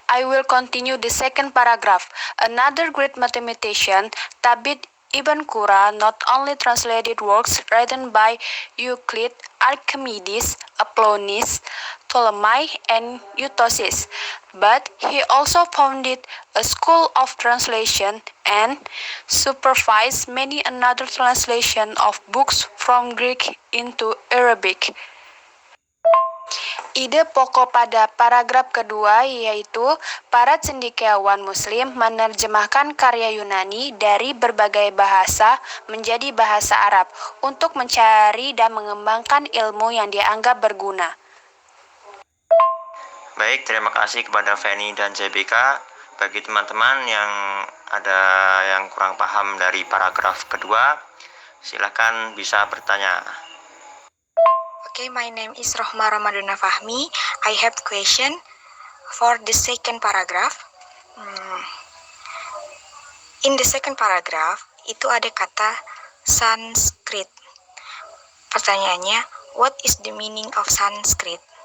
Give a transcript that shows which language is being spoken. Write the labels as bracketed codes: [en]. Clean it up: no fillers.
[en] I will continue the second paragraph. Another great mathematician, Tabit Ibn Qura, not only translated works written by Euclid, Archimedes, Apollonius, Ptolemy, and Eutyches, but he also founded a school of translation and supervised many another translation of books from Greek into Arabic. [id] Ide pokok pada paragraf kedua yaitu para cendekiawan Muslim menerjemahkan karya Yunani dari berbagai bahasa menjadi bahasa Arab untuk mencari dan mengembangkan ilmu yang dianggap berguna. Baik, terima kasih kepada Fanny dan JBK. Bagi teman-teman yang ada yang kurang paham dari paragraf kedua, silakan bisa bertanya. [en] Okay, my name is Rohma Ramadana Fahmi. I have question for the second paragraph. In the second paragraph, [id] itu ada kata [en] Sanskrit. [id] Pertanyaannya, [en] what is the meaning of Sanskrit?